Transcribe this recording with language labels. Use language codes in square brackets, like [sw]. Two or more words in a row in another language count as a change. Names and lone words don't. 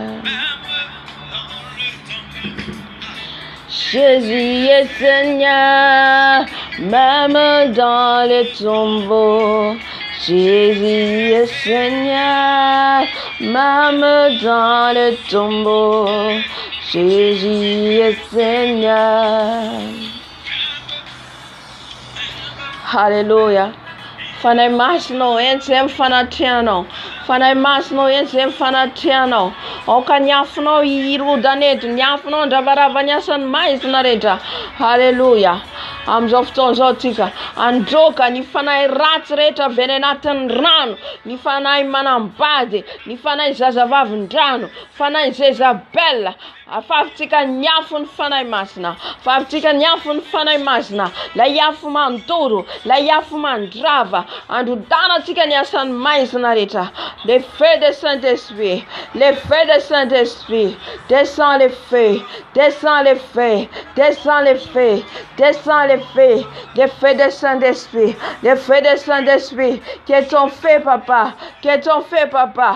[fr] Jésus est Seigneur, même dans les tombeaux. Jésus est Seigneur, même dans les tombeaux. Jésus est Seigneur. Alléluia. [mg] Fanahy masinao eny zay mifanatrianao, fanahy masinao eny zay mifanatrianao. Aoka ny afonao irodana eto, ny afonao andravarava ny asan'ny maizina rehetra. Halleluja. Amin'izao fotoana izao tsika androka ny fanahy ratsy rehetra avy any anatin'ny rano, ny fanahy manambady, ny fanahy zazavavin-drano, fanahy Jezabel. Afahatsika ny afon'ny fanahy masina, afahatsika ny afon'ny fanahy masina, lay afo mandoro, lay afo mandrava, androdanatsika ny asan'ny maizina rehetra. [fr] Le feu de Saint-Esprit, le feu de Saint-Esprit, descends le feu, descends le feu, descends le feu, descends le feu, le feu de Saint-Esprit, le feu de Saint-Esprit, qui est ton feu, papa, qui est ton feu, papa.